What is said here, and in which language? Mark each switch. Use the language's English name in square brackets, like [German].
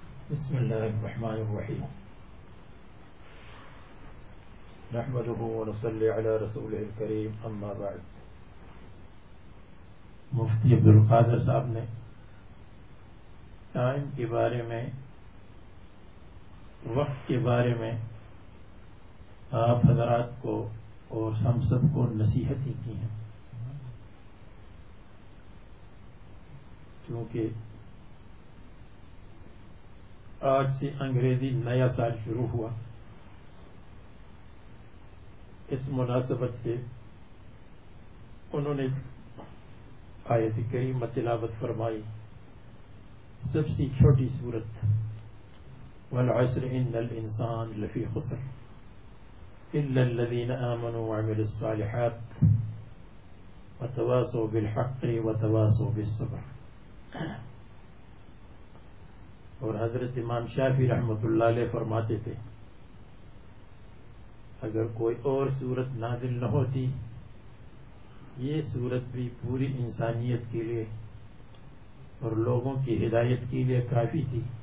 [Arabic] بسم اللہ الرحمن الرحیم, نحمده ونصلي على رسوله الكريم, اما بعد. [Urdu] مفتی عبد القادر صاحب نے ٹائم کے بارے میں وقت کے بارے میں آپ حضرات کو اور ہم سب کو نصیحتیں کی ہیں, کیونکہ آج سے انگریزی نیا سال شروع ہوا, اس مناسبت سے انہوں نے آیت کریمہ تلاوت فرمائی. سب سے چھوٹی سورت [Arabic] والعصر ان الانسان لفی خسر الا الذین آمنوا وعملوا الصالحات وتواصوا بالحق وتواصوا بالصبر. [Urdu] اور حضرت امام شافعی رحمۃ اللہ علیہ فرماتے تھے اگر کوئی اور سورت نازل نہ ہوتی یہ سورت بھی پوری انسانیت کے لیے اور لوگوں کی ہدایت کے لیے کافی تھی,